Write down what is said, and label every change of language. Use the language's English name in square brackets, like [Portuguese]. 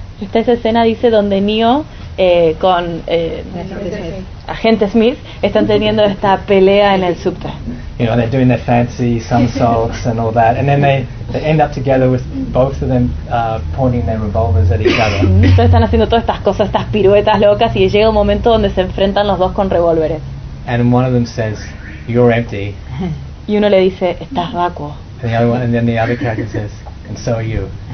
[Spanish] Esta escena dice donde Neo con Agente Smith están teniendo esta pelea en el subte. [English] You know, they're doing their fancy somersaults and all that, and then they end up together with both of them pointing their revolvers at each other. [Spanish] Entonces están haciendo todas estas cosas, estas piruetas locas, y llega un momento donde se enfrentan los dos con revólveres. [English] And one of them says, "You're empty." [Spanish] Y uno le dice, estás vacuo. [English] And then the other character says, and so are you.